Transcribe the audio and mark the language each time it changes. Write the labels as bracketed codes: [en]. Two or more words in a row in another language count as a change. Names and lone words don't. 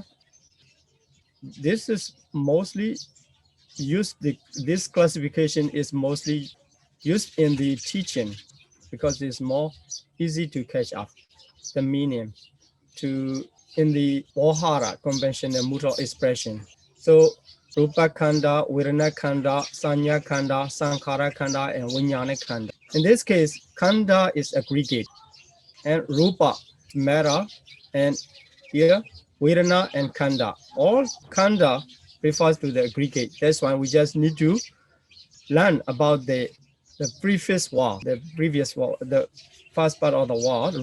[en] This is mostly used, this classification is mostly used in the teaching because it's more easy to catch up the meaning in the Ohara conventional mode of expression. [pi] So Rupa Khanda, Vedana Khanda, Sanya Khanda, Sankhara Khanda, and Vijnana Khanda. [en] In this case, Khanda is aggregate, and Rupa matter, and here Vedana and Khanda. All Khanda refers to the aggregate. That's why we just need to learn about the previous word, the first part of the word.